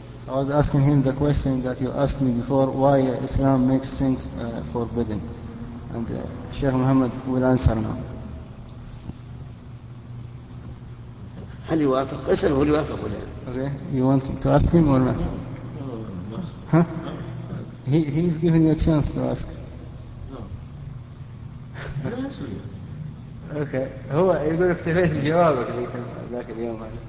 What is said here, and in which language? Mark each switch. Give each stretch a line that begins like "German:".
English: I was asking him the question that you asked me before, why Islam makes things forbidden. And Sheikh Muhammad will answer now.
Arabic: هل يوافق؟ اسأله هل يوافق ولا لا؟
English: Okay, you want to ask him or not? Huh? He is giving you a chance to ask. Okay,
Arabic: هو يقول اكتفيت بجوابك ذاك اليوم.